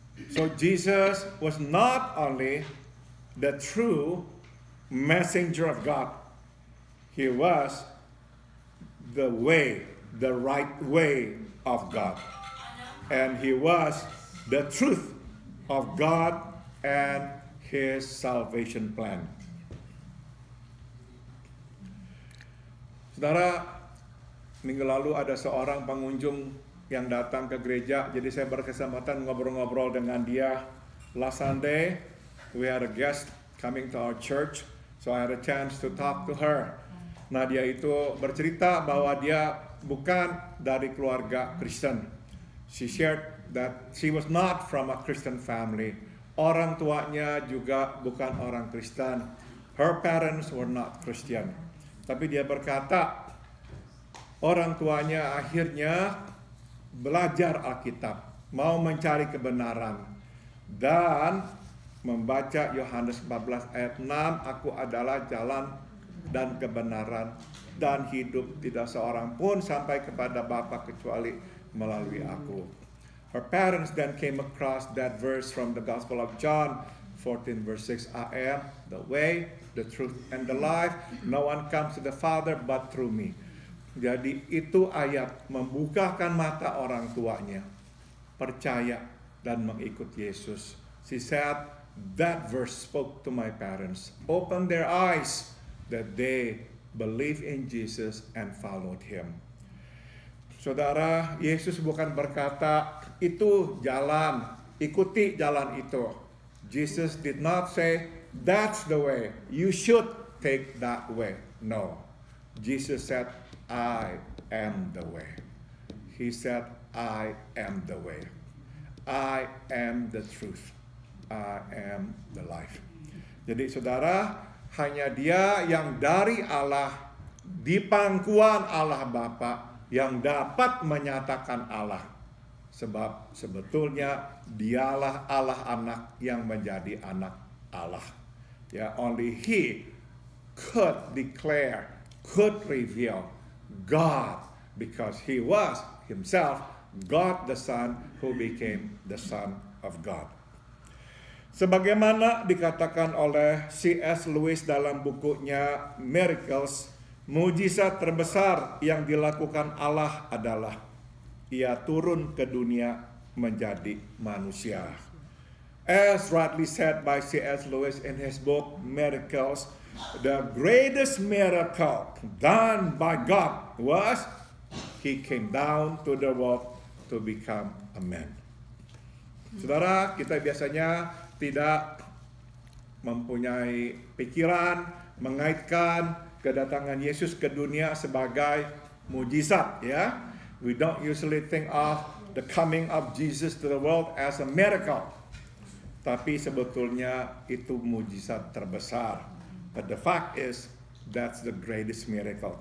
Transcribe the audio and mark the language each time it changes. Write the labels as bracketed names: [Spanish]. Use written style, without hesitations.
[English] So Jesus was not only the true messenger of God, he was the way, the right way of God. And he was the truth of God and his salvation plan. [Indonesian] Saudara, minggu lalu ada seorang pengunjung yang datang ke gereja, jadi saya berkesempatan ngobrol-ngobrol dengan dia. [English] Last Sunday, we had a guest coming to our church, so I had a chance to talk to her. [Indonesian] Nah, dia itu bercerita bahwa dia bukan dari keluarga Kristen. [English] She shared that she was not from a Christian family. [Indonesian] Orang tuanya juga bukan orang Kristen. [English] Her parents were not Christian. [Indonesian] Tapi dia berkata, orang tuanya akhirnya belajar Alkitab, mau mencari kebenaran, dan membaca Yohanes 14 ayat 6, aku adalah jalan dan kebenaran dan hidup, tidak seorang pun sampai kepada Bapa kecuali melalui aku. [English] Her parents then came across that verse from the Gospel of John 14 verse 6, I am the way, the truth, and the life, no one comes to the Father but through me. [Indonesian] Jadi itu ayat membukakan mata orang tuanya, percaya dan mengikut Yesus. [English] She said, that verse spoke to my parents, opened their eyes that they believe in Jesus and followed him. [Indonesian] Saudara, Yesus bukan berkata, itu jalan, ikuti jalan itu. [English] Jesus did not say, that's the way, you should take that way. No, Jesus said, I am the way. He said, I am the way. I am the truth. I am the life. [Indonesian] Jadi saudara, hanya dia yang dari Allah, di pangkuan Allah Bapa, yang dapat menyatakan Allah. Sebab sebetulnya dialah Allah anak yang menjadi anak Allah. [English] Ya, only he could declare, could reveal God, because he was himself God the Son who became the Son of God. [Indonesian] Sebagaimana dikatakan oleh C.S. Lewis dalam bukunya Miracles, mujizat terbesar yang dilakukan Allah adalah ia turun ke dunia menjadi manusia. [English] As rightly said by C.S. Lewis in his book Miracles, the greatest miracle done by God was he came down to the world to become a man. [Indonesian] Saudara, kita biasanya tidak mempunyai pikiran mengaitkan kedatangan Yesus ke dunia sebagai mujizat, ya. [English] We don't usually think of the coming of Jesus to the world as a miracle. [Indonesian] Tapi sebetulnya itu mujizat terbesar. [English] But the fact is, that's the greatest miracle.